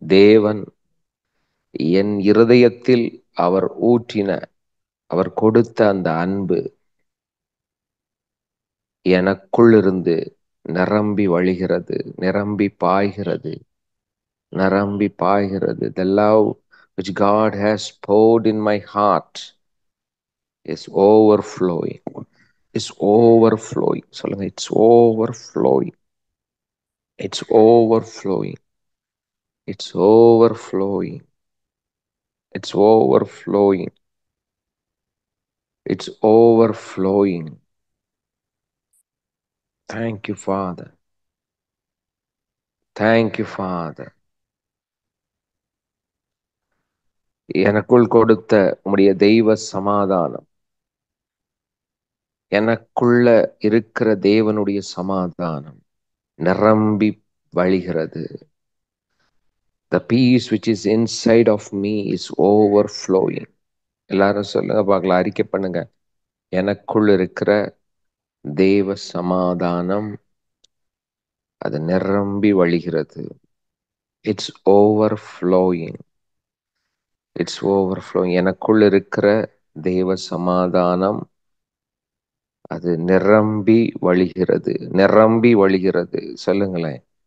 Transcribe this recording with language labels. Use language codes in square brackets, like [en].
[ta] தேவன் என் இருதயத்தில் அவர் ஊற்றின, அவர் கொடுத்த அந்த அன்பு எனக்குள் இருந்து நிரம்பி வழிகிறது, நிரம்பி பாய்கிறது, நிரம்பி பாய்கிறது. [en] The love which God has poured in my heart is overflowing. Is overflowing. [ta] சொல்லுங்க. [en] It's overflowing. It's overflowing. It's overflowing. It's overflowing. It's overflowing. Thank you, Father. Thank you, Father. [ta] எனக்குள் கொடுத்த உம்முடைய தெய்வ சமாதானம், எனக்குள்ள இருக்கிற தேவனுடைய சமாதானம் நிரம்பி வழிகிறது. [en] The peace which is inside of me is overflowing. [ta] எல்லாரும் சொல்லுங்க பார்க்கலாம். அறிக்கை பண்ணுங்க. எனக்குள் இருக்கிற தேவ சமாதானம் அது நிரம்பி வழிகிறது. [en] It's overflowing. It's overflowing. [ta] எனக்குள் இருக்கிற தேவ சமாதானம் அது நிரம்பி வழிகிறது, நிரம்பி வழிகிறது. சொல்லுங்களேன்.